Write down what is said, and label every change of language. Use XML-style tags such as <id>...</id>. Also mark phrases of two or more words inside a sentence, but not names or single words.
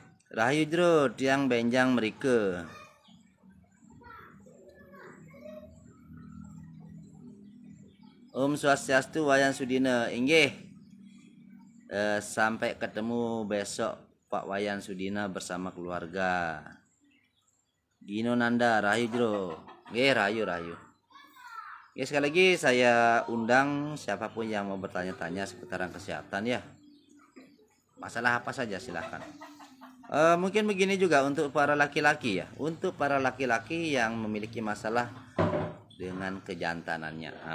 <ban>Rahayu jero tiang benjang mereka. Om Swastiastu Wayan Sudina. Inggih.</ban> <id>Sampai ketemu besok Pak Wayan Sudina bersama keluarga.</id> <ban>Gino Nanda, Rahayu jero. Nggih, rahayu.</ban> <id>Ya, sekali lagi saya undang siapapun yang mau bertanya-tanya seputaran kesehatan ya. Masalah apa saja silahkan. Mungkin begini juga untuk para laki-laki ya. Untuk para laki-laki yang memiliki masalah dengan kejantanannya.</id>